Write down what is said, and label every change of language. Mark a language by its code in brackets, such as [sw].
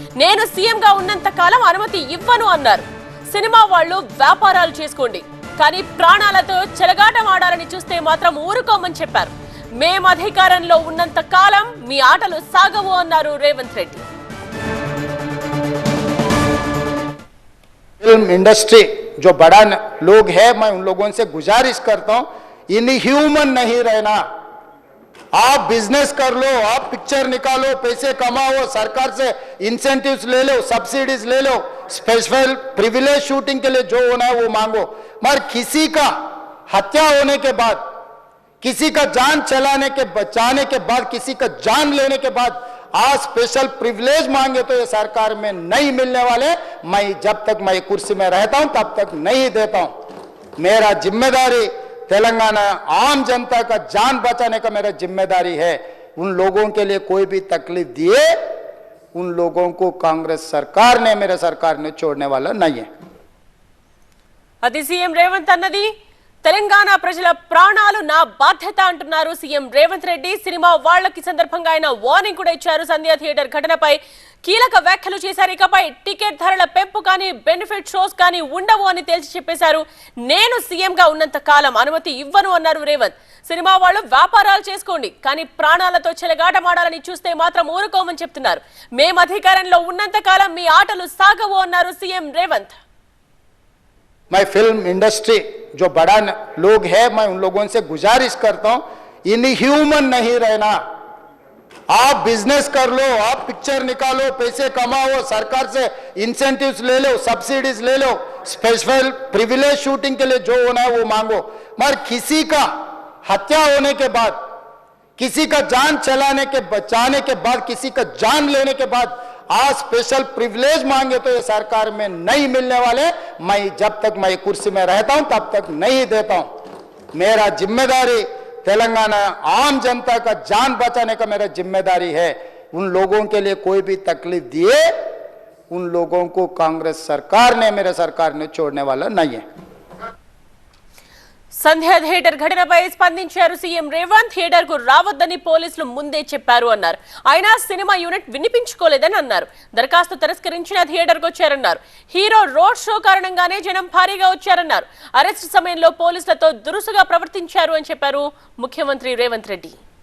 [te] నేను సీఎంగా ఉన్నంత కాలం అనుమతి ఇవ్వను అన్నారు. సినిమా వాళ్లు వ్యాపారాలు చేసుకోండి, కానీ ప్రాణాలతో చెలగాటమాడాలని చూస్తే మాత్రం ఊరుకోమని చెప్పారు. మేం అధికారంలో ఉన్నంత కాలం మీ ఆటలు సాగవు అన్నారు రేవంత్ రెడ్డి. [hi] फिल्म इंडस्ट्री जो बड़ा लोग है, मैं उन लोगों से गुजारिश करता हूं, इनह्यूमन नहीं रहना। आप बिजनेस कर लो, आप पिक्चर निकालो, पैसे कमाओ, सरकार से इंसेंटिव्स ले लो, सब्सिडीज ले लो, स्पेशल प्रिविलेज शूटिंग के लिए जो होना है वो मांगो। मगर किसी का हत्या होने के बाद, किसी का जान चलाने के बचाने के बाद, किसी का जान लेने के बाद आज स्पेशल प्रिविलेज मांगे तो ये सरकार में नहीं मिलने वाले। मैं जब तक मैं कुर्सी में रहता हूं तब तक नहीं देता हूं। मेरा जिम्मेदारी तेलंगाना आम जनता का जान बचाने का मेरा जिम्मेदारी है। उन लोगों के लिए कोई भी तकलीफ दिए, उन लोगों को कांग्रेस सरकार ने, मेरे सरकार ने छोड़ने वाला नहीं है। [te] అది సీఎం రేవంత్ అన్నది. తెలంగాణ ప్రజల ప్రాణాలు నా బాధ్యత అంటున్నారు సీఎం రేవంత్ రెడ్డి. సినిమా వాళ్లకి సందర్భంగా ఆయన వార్నింగ్ కూడా ఇచ్చారు. సంధ్యా థియేటర్ ఘటనపై కీలక వ్యాఖ్యలు చేశారు. ఇకపై టికెట్ ధరల పెంపు కానీ, బెనిఫిట్ షోస్ కానీ ఉండవు అని తేల్చి చెప్పేశారు. నేను సీఎంగా ఉన్నంత కాలం అనుమతి ఇవ్వను అన్నారు రేవంత్. సినిమా వాళ్ళు వ్యాపారాలు చేసుకోండి, కానీ ప్రాణాలతో చెలగాటమాడాలని చూస్తే మాత్రం ఊరుకోమని చెప్తున్నారు. మేం అధికారంలో ఉన్నంత కాలం మీ ఆటలు సాగవు అన్నారు సీఎం రేవంత్. [hi] मैं फिल्म इंडस्ट्री जो बड़ा लोग है, मैं उन लोगों से गुजारिश करता हूं, इनह्यूमन नहीं रहना। आप बिजनेस कर लो, आप पिक्चर निकालो, पैसे कमाओ, सरकार से इंसेंटिव्स ले लो, सब्सिडीज ले लो, स्पेशल प्रिविलेज शूटिंग के लिए जो होना है वो मांगो। मगर किसी का हत्या होने के बाद, किसी का जान चलाने के बचाने के बाद, किसी का जान लेने के बाद आज स्पेशल प्रिविलेज मांगे तो ये सरकार में नहीं मिलने वाले। मैं जब तक मैं कुर्सी में रहता हूं तब तक नहीं देता हूं। मेरा जिम्मेदारी तेलंगाना आम जनता का जान बचाने का मेरा जिम्मेदारी है। उन लोगों के लिए कोई भी तकलीफ दिए, उन लोगों को कांग्रेस सरकार ने, मेरे सरकार ने छोड़ने वाला नहीं है। [te] సంధ్యా థియేటర్ ఘటనపై స్పందించారు సీఎం రేవంత్. థియేటర్ కు రావద్దని పోలీసులు ముందే చెప్పారు అన్నారు. అయినా సినిమా యూనిట్ వినిపించుకోలేదని అన్నారు. దరఖాస్తు తిరస్కరించిన థియేటర్ కు వచ్చారన్నారు. హీరో రోడ్ షో కారణంగానే జనం భారీగా వచ్చారన్నారు. అరెస్ట్ సమయంలో పోలీసులతో దురుసుగా ప్రవర్తించారు అని చెప్పారు ముఖ్యమంత్రి రేవంత్ రెడ్డి.